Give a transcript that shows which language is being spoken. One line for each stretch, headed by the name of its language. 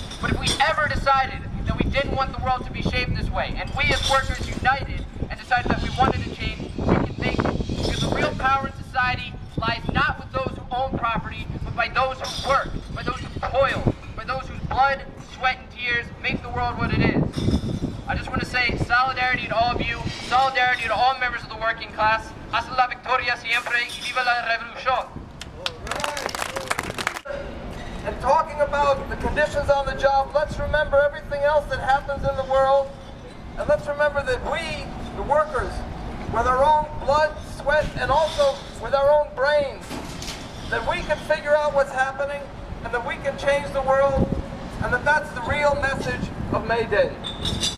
English: But if we ever decided that we didn't want the world to be shaped this way, and we as workers united and decided that we wanted to change, we can make it. Because the real power in society lies not with those who own property, but by those who work, by those who toil, by those who years make the world what it is. I just want to say solidarity to all of you, solidarity to all members of the working class.
Spanish: Hasta la victoria siempre y viva la revolución.
English: And talking about the conditions on the job, let's remember everything else that happens in the world. And let's remember that we, the workers, with our own blood, sweat, and also with our own brains, that we can figure out what's happening and that we can change the world, and that that's the real message of May Day.